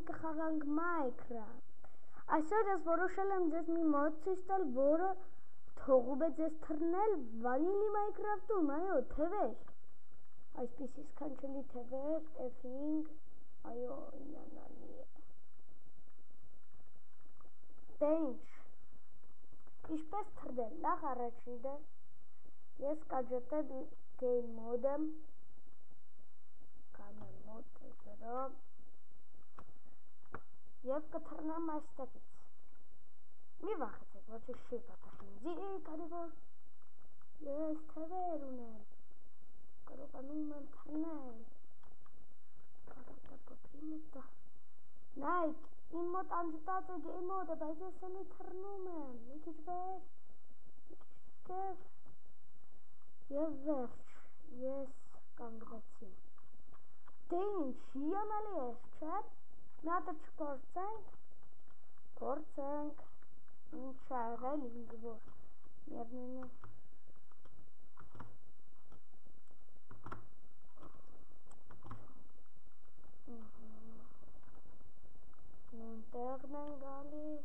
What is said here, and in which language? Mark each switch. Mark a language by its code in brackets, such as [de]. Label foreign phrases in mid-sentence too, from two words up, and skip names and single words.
[hy] կխաղանք Minecraft։ Այսօր ես որոշել եմ ձեզ մի մոդ ցույց տալ, որը թողում է ձեզ թռնել վանիլի Minecraft-ում, այո, թևեր։ Այսպիսի սքանչելի թևեր, F5, այո, հիանալի է։ Դե ինչ, ինչպես թռնել, նախ առաջինը ես կաջոտեմ [en] game mode- [hy] ը, կանեմ մոդը 0 և կթռնեմ այստեղից։ Մի վախեցեք, ոչ չի պատահ ինձի, քանի որ ես թևեր ունեմ, կարողանում եմ թռնել։ Նայք, իմ մոտ անջատած է [en] game mode- [hy] ը, բայց ես էլի թռնում եմ, մի քիչ վեր, մի քիչ կև, և վերջ, ես կանգնեցի։ Դե ինչ, հիանալի է, չէ՞, մի հատ չփորձենք, փորձենք, ինչ ա եղել ինձ որ, միևնույն է։ Նույնտեղն են գալի,